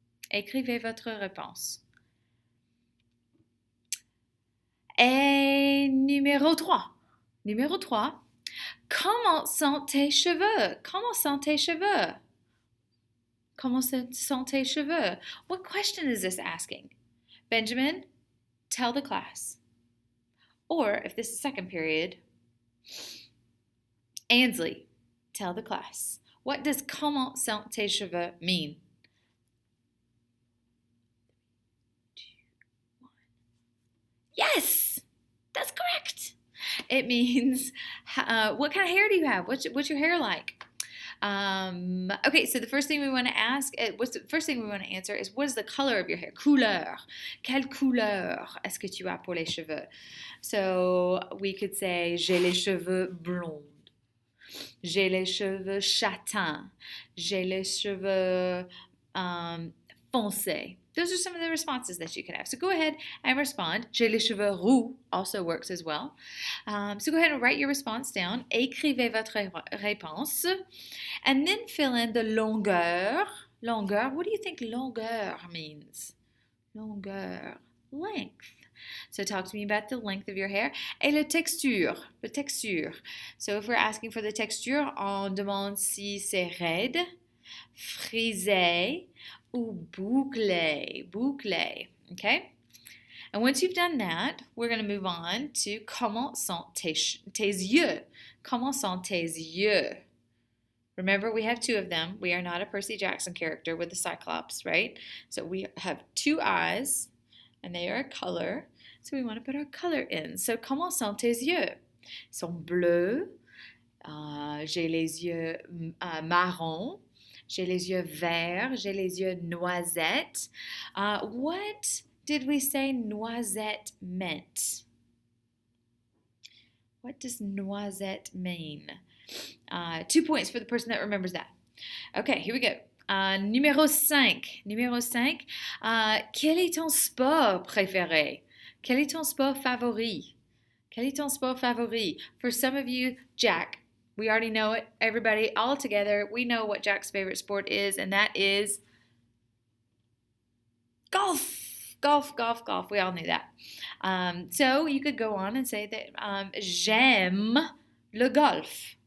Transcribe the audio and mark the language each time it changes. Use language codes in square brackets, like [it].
[fr] Écrivez votre réponse. Et numéro 3. Numéro 3. Comment sont tes cheveux? Comment sont tes cheveux? Comment sont tes cheveux? [en] What question is this asking? Benjamin, tell the class. Or, if this is second period, Ansley, tell the class. What does [fr] comment sont tes cheveux [en] mean? 3, 2, 1. Yes! That's correct! It means, what kind of hair do you have? What's your hair like? Okay, so the first thing we want to answer is, what is the color of your hair? [fr] Couleur. Quelle couleur est-ce que tu as pour les cheveux? [en] So we could say, [fr] j'ai les cheveux blonds. J'ai les cheveux châtains. J'ai les cheveux foncés. [en] Those are some of the responses that you can have. So go ahead and respond. [fr] J'ai les cheveux roux [en] also works as well. So go ahead and write your response down. [fr] Écrivez votre réponse. [en] And then fill in the longueur. Longueur. What do you think longueur means? Longueur. Length. So talk to me about the length of your hair. [fr] Et la texture. La texture. [en] So if we're asking for the texture, [fr] on demande si c'est raide, frisé, ou bouclé, bouclé, okay? [en] And once you've done that, we're going to move on to [fr] comment sont tes yeux? Comment sont tes yeux? [en] Remember, we have 2 of them. We are not a Percy Jackson character with the Cyclops, right? So we have 2 eyes, and they are a color. So we want to put our color in. [fr] So comment sont tes yeux? Ils sont bleus. J'ai les yeux marrons. J'ai les yeux verts. J'ai les yeux noisettes. What [en] did we say noisette meant? What does noisette mean? 2 points for the person that remembers that. [fr] Okay, here we go. Numéro 5. Numéro 5. Quel est ton sport préféré? Quel est ton sport favori? Quel est ton sport favori? [en] For some of you, Jack. We already know it. Everybody, all together, we know what Jack's favorite sport is, and that is golf. Golf, golf, golf. We all knew that. So you could go on and say that [fr] j'aime le golf.